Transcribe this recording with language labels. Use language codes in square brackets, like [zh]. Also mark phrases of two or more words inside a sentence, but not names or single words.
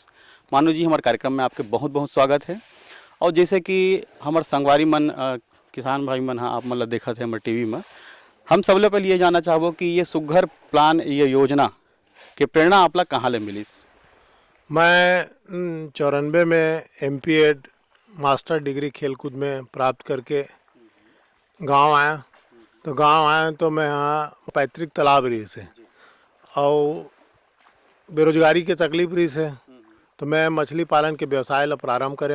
[hne] मानू जी, हमारे कार्यक्रम में आपके बहुत बहुत स्वागत है। और जैसे कि हमारे संगवारी मन किसान भाई मन आप मन ला देखत है हमारे टीवी में, हम सबले पहले ये जानना चाहबो कि ये सुग्घर प्लान, ये योजना के प्रेरणा आपला कहाँ ले मिलिस? मैं 94 में MPEd मास्टर डिग्री खेलकूद में प्राप्त करके गांव आया तो मैं यहाँ पैतृक तालाब रही से और बेरोजगारी के तकलीफ रही से तो मैं मछली पालन के व्यवसाय ला प्रारंभ करें।